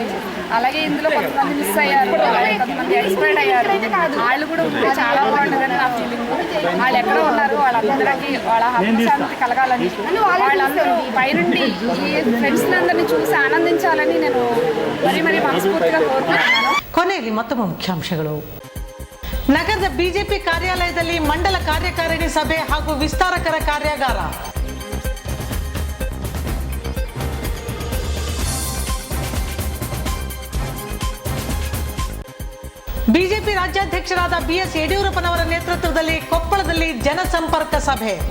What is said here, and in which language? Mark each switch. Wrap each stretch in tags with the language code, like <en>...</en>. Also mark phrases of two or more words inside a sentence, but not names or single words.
<te>అలాగే ఇందులో కొంతమంది మిస్ అయ్యారు, అలాగే కొంతమంది ఎక్స్పైర్డ్ అయ్యారు. వాళ్ళు కూడా ఉంటే చాలా బాగుంటుందని నా ఫీలింగ్. వాళ్ళు ఎక్కడ ఉన్నారు వాళ్ళందరికీ వాళ్ళ ఆత్మశాంతి కలగాలని, వాళ్ళందరూ పైనుండి ఈ ఫ్రెండ్స్ అందరినీ చూసి ఆనందించాలని నేను మరీ మనస్ఫూర్తిగా కోరుకుంటున్నాను.</te> <kn>ಕೊನೆಯಲ್ಲಿ ಮತ್ತೊಮ್ಮೆ ಮುಖ್ಯಾಂಶಗಳು. ನಗರದ ಬಿಜೆಪಿ ಕಾರ್ಯಾಲಯದಲ್ಲಿ ಮಂಡಲ ಕಾರ್ಯಕಾರಿಣಿ ಸಭೆ ಹಾಗೂ ವಿಸ್ತಾರಕರ ಕಾರ್ಯಾಗಾರ. ಬಿಜೆಪಿ ರಾಜ್ಯಾಧ್ಯಕ್ಷರಾದ BS ಯಡಿಯೂರಪ್ಪನವರ ನೇತೃತ್ವದಲ್ಲಿ ಕೊಪ್ಪಳದಲ್ಲಿ ಜನಸಂಪರ್ಕ ಸಭೆ.</kn>